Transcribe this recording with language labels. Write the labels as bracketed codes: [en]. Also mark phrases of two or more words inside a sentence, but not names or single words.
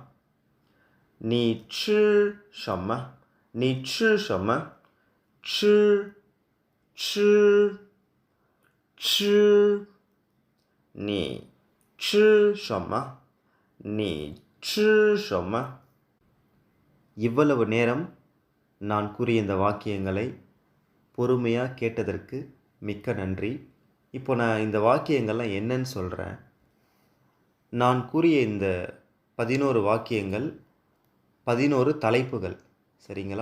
[zh] 你吃什么？你吃什么？吃。你吃什么？你吃什么？ [ta] இவ்வளவு நேரம் நான் கூறிய இந்த வாக்கியங்களை பொறுமையாக கேட்டதற்கு மிக்க நன்றி. இப்போ நான் இந்த வாக்கியங்கள்லாம் என்னன்னு சொல்கிறேன். நான் கூறிய இந்த 11 வாக்கியங்கள் 11 தலைப்புகள், சரிங்களா?